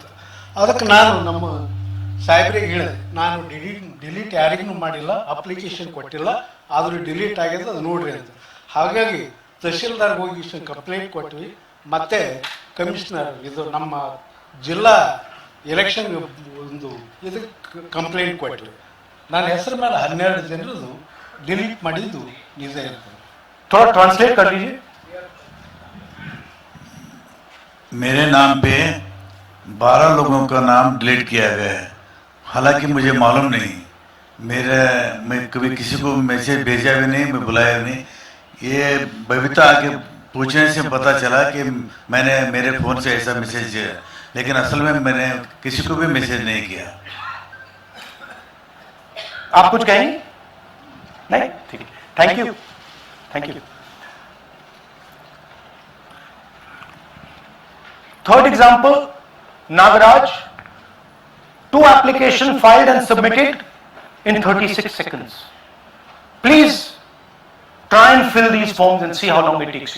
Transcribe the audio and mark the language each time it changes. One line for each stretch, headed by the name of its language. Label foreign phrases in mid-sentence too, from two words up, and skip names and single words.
Kannada: ಅದಕ್ಕೆ ನಾನು ನಮ್ಮ ಸಾಹೇಬ್ರಿಗೆ ಹೇಳಿದೆ, ನಾನು ಡಿಲೀಟ್ ಯಾರಿಗೂ ಮಾಡಿಲ್ಲ, ಅಪ್ಲಿಕೇಶನ್ ಕೊಟ್ಟಿಲ್ಲ, ಆದರೂ ಡಿಲೀಟ್ ಆಗಿದೆ, ಅದು ನೋಡ್ರಿ ಅಂತ. ಹಾಗಾಗಿ ತಹಶೀಲ್ದಾರ್ಗೆ ಹೋಗಿ ಕಂಪ್ಲೇಂಟ್ ಕೊಟ್ವಿ. ಮತ್ತೆ ಕಮಿಷನರ್ ಇದು ನಮ್ಮ ಜಿಲ್ಲಾ ಎಲೆಕ್ಷನ್ ಒಂದು ಇದಕ್ಕೆ ಕಂಪ್ಲೇಂಟ್ ಕೊಟ್ಟರು. ನನ್ನ ಹೆಸರು ಮೇಲೆ 12 ಜನರದು डिलीट ಮಾಡಿದ್ದು ನಿಜ ಇರ್ತದೆ.
Hindi: थोड़ा ट्रांसलेट कर लीजिए. मेरे नाम पे 12 लोगों का नाम डिलीट किया गया है. हालांकि मुझे मालूम नहीं, मैं कभी किसी को मैसेज भेजा भी नहीं, मैं बुलाया भी नहीं. ये बबीता आके पूछने से पता चला कि मैंने मेरे फ़ोन से ऐसा मैसेज किया, लेकिन असल में मैंने किसी को भी मैसेज नहीं किया. आप कुछ कहेंगे? नहीं, ठीक है.
English: thank you. thank you. Third example, Nagaraj, 2 applications filed and submitted in 36 seconds. Please try and fill these forms and see how long it takes you.